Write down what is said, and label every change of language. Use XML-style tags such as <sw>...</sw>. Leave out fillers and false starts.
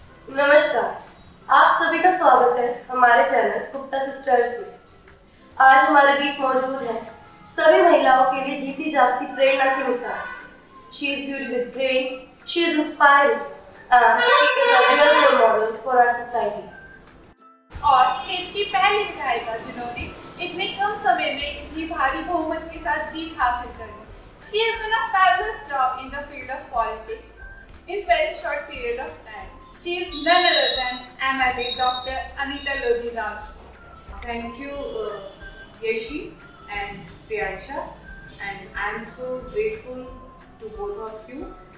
<hi>नमस्कार, आप सभी का स्वागत है हमारे चैनल गुप्ता सिस्टर्स में। आज हमारे बीच मौजूद है सभी महिलाओं के लिए जीती जागती प्रेरणा की मिसाल।</hi> <en>She is beauty with brain, she is inspiring, and she is a real role model for our society.</en> <hi>और क्षेत्र की पहली विधायिका जिन्होंने इतने कम समय में इतनी भारी बहुमत के साथ जीत हासिल कर ली।</hi> <en>She has done a fabulous job in the field of politics in very short period of time. She is none other than MLA Dr. Anita Lodhi Raj. Thank you, Yeshi and Priyansha, and I am so grateful to both of you.</en>